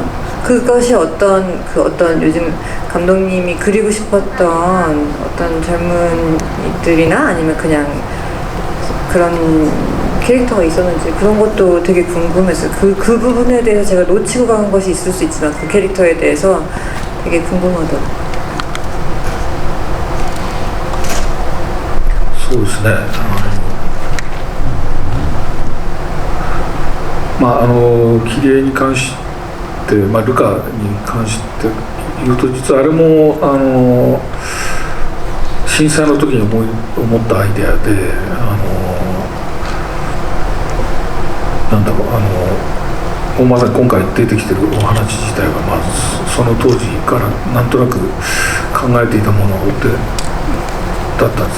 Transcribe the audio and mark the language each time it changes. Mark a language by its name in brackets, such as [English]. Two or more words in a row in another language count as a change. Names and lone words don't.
[Korean] 그것이 어떤 요즘 감독님이 그리고 싶었던 어떤 젊은이들이나 아니면 그냥 그런 캐릭터가 있었는지, 그런 것도 되게 궁금했어요. 그 부분에 대해서 제가 놓치고 간 것이 있을 수 있지만, 그 캐릭터에 대해서 되게 궁금하더라고요. [Japanese] そうですね。キリエに関して、ルカに関して言うと、実はあれも震災の時に思ったアイデアで、まさに今回出てきてるお話自体が、その当時からなんとなく考えていたものだったんですね。